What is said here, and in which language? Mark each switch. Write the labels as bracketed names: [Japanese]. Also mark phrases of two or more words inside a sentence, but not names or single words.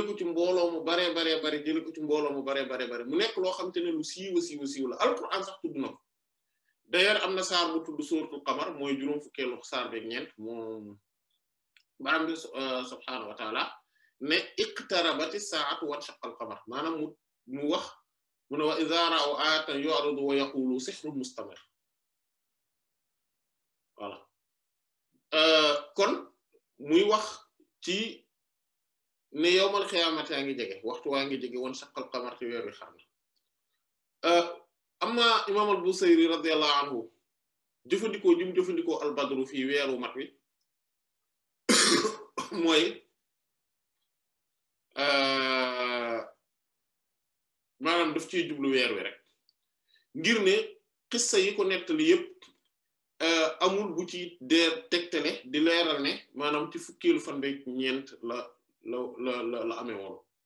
[Wolof] ko ci mbooloo mu baree baree bare jële ko ci mbooloo mu baree baree bare mu nekk loo xamante ne lu siiw la alquran sax tudd na ko d'ailleurs am na saar bu tudd suratul qamar mooy juróom fukkeelu saar beeg ñeent moom baram bi [Arabic] سبحانه وتعالى [Wolof] ne [Arabic] اقتربت الساعة وانشق القمر [Wolof] maanaam mu wax mu ne [Arabic] وإذا رأوا آية يعرضوا ويقولوا سحر مستمر [Wolof] voilà kon muy wax ci ne [Arabic] يوم القيامة [Wolof] yaa ngi jege waxtu waa ngi jege [Arabic] وانشق القمر [Wolof] ci weer wi xar na amma imam al-Busayri [Arabic] رضي الله عنه [Wolof] jëfandikoo [Arabic] البدر في [Wolof] weeru mat wi mooy maanaam daf ciy jublu weer wi rek ngir ne xissa yi ko nettali yépp amul bu ci deer tegtale di leeral ne maanaam ci fukkeelu fan beeg ñeent la amee woon